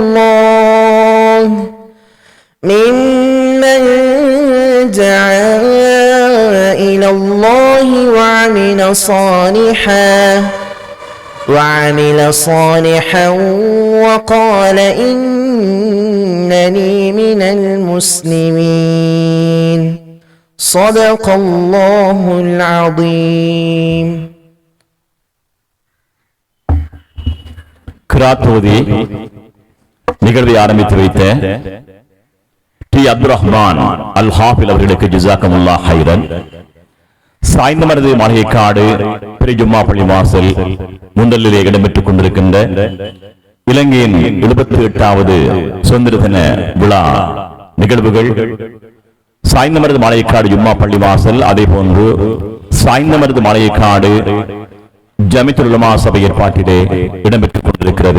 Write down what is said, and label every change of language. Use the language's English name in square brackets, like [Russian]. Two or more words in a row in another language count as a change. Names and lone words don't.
[Arabic] الله وعمل صالحا وقال إنني من المسلمين صدق الله العظيم. [Tamil] கிராத்தோதி நிகழ்வை ஆரம்பித்து வைத்த டி அப்துல் ரஹ்மான் அல் ஹாஃபில் அவர்களுக்கு [Arabic] جزاكم الله خيرا. [Tamil] சாய்ந்தமரது மாளிகைக்காடு பெரிய ஜும்மா பள்ளி வாசல் முந்தலிலே இடம்பெற்றுக் கொண்டிருக்கின்ற இலங்கையின் 78வது சுதந்திர தின விழா நிகழ்வுகள் சாய்ந்தமரது மாளிகைக்காடு ஜும்மா பள்ளி வாசல், அதே போன்று சாய்ந்தமரது மாளிகைக்காடு ஜமியத்துல் உலமா சபை ஏற்பாட்டிலே இடம்பெற்றுக் கொண்டிருக்கிறது.